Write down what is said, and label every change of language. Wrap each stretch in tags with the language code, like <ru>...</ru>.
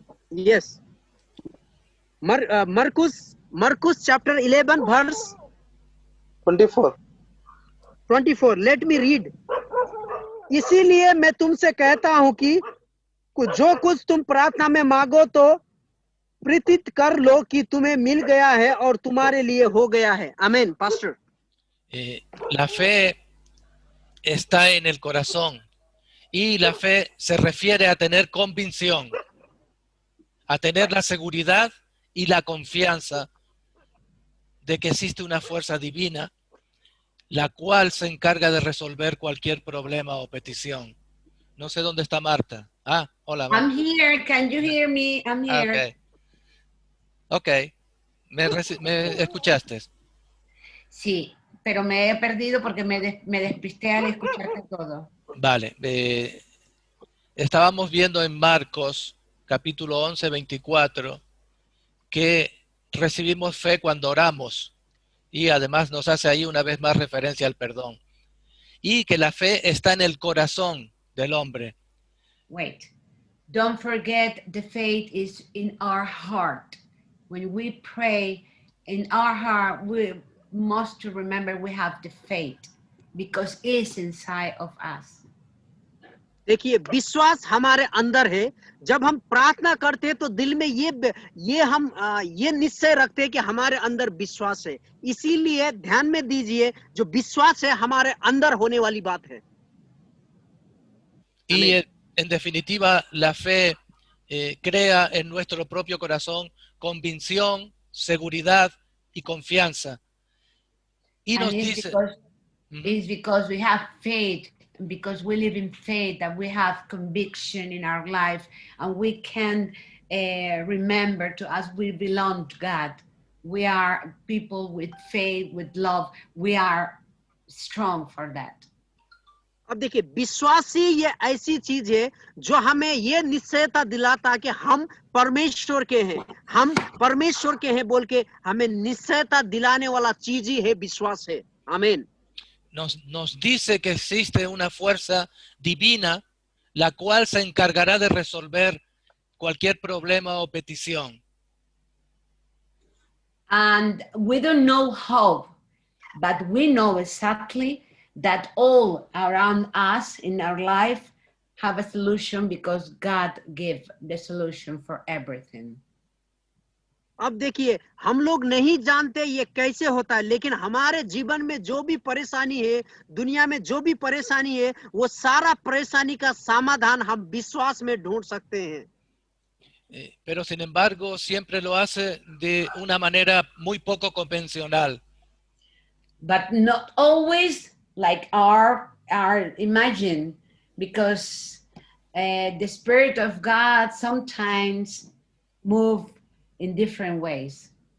<en>Yes. Marcus chapter 11 verse 24. Let me read.</en> <hi>इसीलिए मैं तुमसे कहता हूं कि जो कुछ तुम प्रार्थना में मांगो तो प्रतीत कर लो कि तुम्हें मिल गया है और तुम्हारे लिए हो गया है।</hi> <es>Amén, pastor. La fe está en el corazón y la fe se refiere a tener convicción, a tener la seguridad y la confianza de que existe una fuerza divina la cual se encarga de resolver cualquier problema o petición. No sé dónde está Marta. Hola.</es> <en>I'm here. Can you hear me? I'm here.</en> <es>Okay. ¿Me escuchaste? Sí, pero me he perdido porque me despisté al escucharte todo. Vale. Estábamos viendo en Marcos, capítulo 11:24, que recibimos fe cuando oramos. Y además nos hace ahí una vez más referencia al perdón. Y que la fe está en el corazón del hombre.</es> <en>Wait, don't forget the faith is in our heart. When we pray in our heart, we must remember we have the faith because it's inside of us.</en> <hi>देखिए विश्वास हमारे अंदर है। जब हम प्रार्थना करते हैं तो दिल में ये निश्चय रखते हैं कि हमारे अंदर विश्वास है। इसीलिए ध्यान में दीजिए, जो विश्वास है हमारे अंदर होने वाली बात है।</hi> <es>Y en definitiva, la fe crea en nuestro propio corazón convicción, seguridad y confianza. Y nos</es> <en>And</en> <es>dice,</es> <en>it's because we have faith, because we live in faith, that we have conviction in our life, and we can remember to us we belong to God. We are people with faith, with love. We are strong for that.</en> <hi>अब देखिए विश्वास ही ये ऐसी चीज है जो हमें ये निश्चयता दिलाता कि हम परमेश्वर के हैं, हम परमेश्वर के हैं बोल के हमें निश्चयता दिलाने वाला चीज ही है विश्वास है। आमीन।</hi> <es>nos dice que existe una fuerza divina la cual se encargará de resolver cualquier problema o petición.</es> <en>And we don't know how, but we know exactly that all around us in our life have a solution, because God gave the solution for everything.</en> <hi>अब देखिए हम लोग नहीं जानते ये कैसे होता है, लेकिन हमारे जीवन में जो भी परेशानी है, दुनिया में जो भी परेशानी है, वो सारा परेशानी का समाधान हम विश्वास में ढूंढ सकते हैं।</hi> <es>Pero sin embargo siempre lo hace de una manera muy poco convencional.</es> <en>But not always like our imagine, because the Spirit of God sometimes move in different ways.</en>